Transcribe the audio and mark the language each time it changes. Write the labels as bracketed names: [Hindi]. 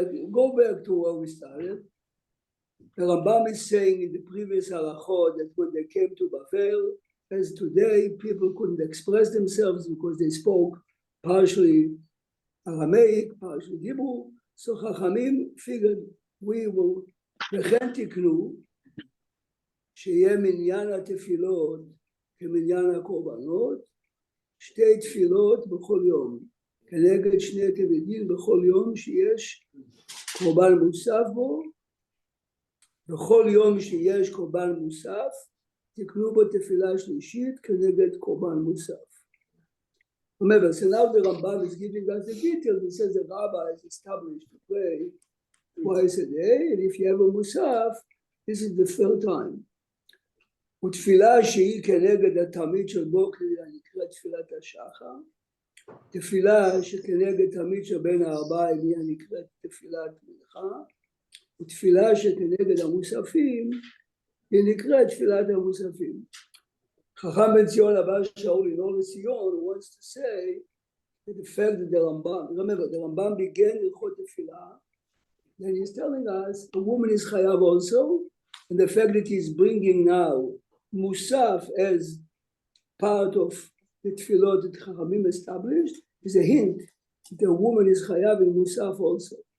[English] Go back to where we started. The Rambam is saying in the previous halachot that when they came to Babel, as today, people couldn't express themselves because they spoke partially Aramaic, partially Hebrew. [Hebrew] So Chachamim figured we will, וכן תקנו, שיהיה מניין התפילות כמניין הקורבנות, שתי תפילות בכל יום, כנגד שני כבדים בכל יום שיש קורבן מוסף בו, בכל יום שיש קורבן מוסף, תקנו בו תפילה שלישית כנגד קורבן מוסף. [English] Remember, so now the Rambam is giving us the details. He says the rabbi is established to pray twice a day, and if you have a musaf, this is the third time. [Hebrew] ותפילה שהיא כנגד התמיד של בוקר, נקראת תפילת השחר. תפילה שכנגד תמיד שבין הארבעים, היא נקראת תפילת מנחה. ותפילה שכנגד המוספים, היא נקראת תפילת המוספים. [English] Chacham Ben Zion Abba Shaul in Or Zion wants to say that the fact that the Rambam, remember the Rambam began Hilchot Tefillah, then he's telling us a woman is chayav also, and the fact that he's bringing now Musaf as part of the Tefillot that Chachamim established is a hint that a woman is chayav in Musaf also.